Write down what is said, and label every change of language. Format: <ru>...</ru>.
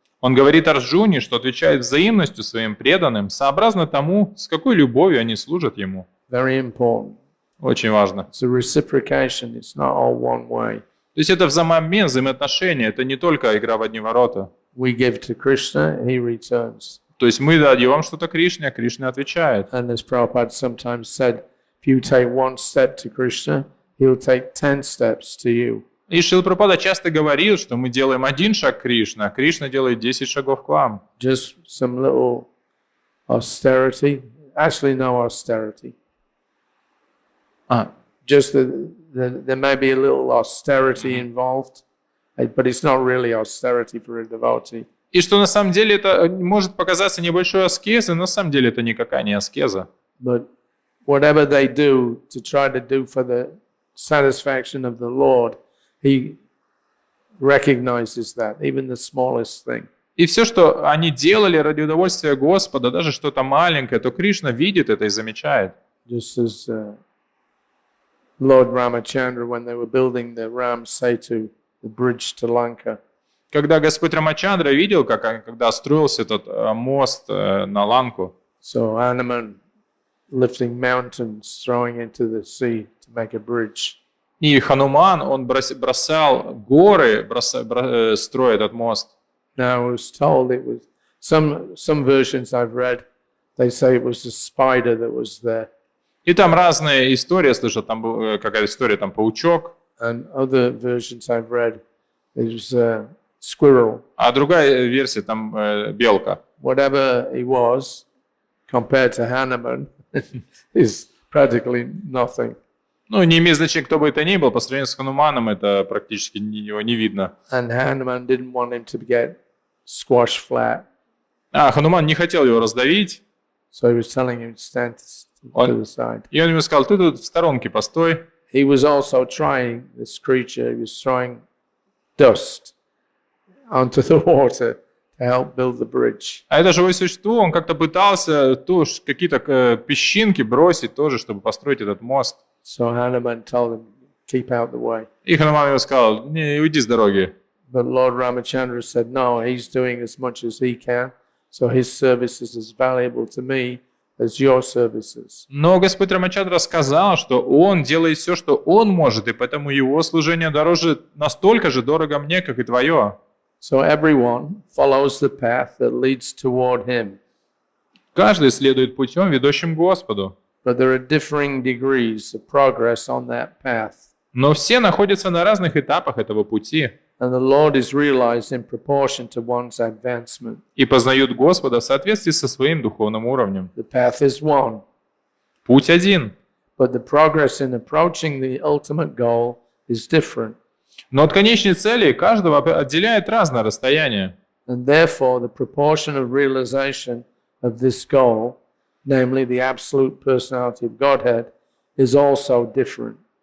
<ru>он говорит Арджуне, что отвечает взаимностью своим преданным, сообразно тому, с какой любовью они служат ему.</ru> <en>Very important.</en> <ru>Очень важно.</ru> <en>It's a reciprocation. It's not all one way.</en> <ru>То есть это взаимообмен, взаимоотношения, это не только игра в одни ворота.</ru> <en>We give to Krishna, he returns.</en> <ru>То есть мы даем что-то Кришне, а Кришна отвечает.</ru> <en>And as Prabhupada sometimes said, if you take one step to Krishna, he'll take 10 steps to you.</en> <ru>И Шрила Прабхупада часто говорил, что мы делаем один шаг к Кришне, а Кришна делает 10 шагов к вам.</ru> <en>Just some little austerity. Actually, no austerity. Just there may be a little austerity involved, but it's not really austerity for a devotee.</en> <ru>И что на самом деле это может показаться небольшой аскезой, но на самом деле это никакая не аскеза.</ru> <en>But whatever they do to try to do for the satisfaction of the Lord, he recognizes that, even the smallest thing.</en> <ru>И все, что они делали ради удовольствия Господа, даже что-то маленькое, то Кришна видит это и замечает.</ru> <en>Just as Lord Ramachandra, when they were building the Ram Setu, the bridge to Lanka,</en> <ru>Когда Господь Рамачандра видел, когда строился этот мост на Ланку,</ru> <en>so Hanuman lifting mountains, throwing into the sea to make a bridge.</en> <ru>и Хануман, он бросал горы, строя этот мост.</ru> <en>Now I was told it was some versions I've read, they say it was a spider that was there,</en> <ru>И там разные истории, я слышал, там была какая-то история, там паучок,</ru> <en>and other versions I've read, it was a squirrel.</en> <ru>а другая версия, там белка.</ru> <en>Whatever he was, compared to Hanuman, is practically nothing.</en> <ru>Ну, не имеет значения, кто бы это ни был, по сравнению с Хануманом это практически его не видно.</ru> <en>And Hanuman didn't want him to get squashed flat,</en> <ru>А Хануман не хотел его раздавить,</ru> <en>so he was telling him to stand to the side.</en> <ru>и он ему сказал, ты тут в сторонке постой.</ru> <en>He was also trying, this creature, he was throwing dust onto the water to help build the bridge.</en> <ru>А это живое существо, он как-то пытался какие-то песчинки бросить тоже, чтобы построить этот мост.</ru> <en>So Hanuman told him, keep out the way.</en> <ru>И Хануман ему сказал, не, уйди с дороги.</ru> <en>But Lord Ramachandra said, no, he's doing as much as he can, so his service is as valuable to me as your services.</en> <ru>Но Господь Рамачандра сказал, что он делает все, что он может, и поэтому его служение дороже, настолько же дорого мне, как и твое.</ru> <en>So everyone follows the path that leads toward him.</en> <ru>Каждый следует путем, ведущим к Господу.</ru> <en>But there are differing degrees of progress on that path.</en> <ru>Но все находятся на разных этапах этого пути</ru> <en>And the Lord is realized in proportion to one's advancement.</en> <ru>и познают Господа в соответствии со своим духовным уровнем.</ru> <en>The path is one,</en> <ru>Путь один.</ru> <en>but the progress in approaching the ultimate goal is different.</en> <ru>Но от конечной цели каждого отделяет разное расстояние.</ru> <en>And therefore, the proportion of realization of this goal, namely the absolute personality of Godhead, is also different.</en>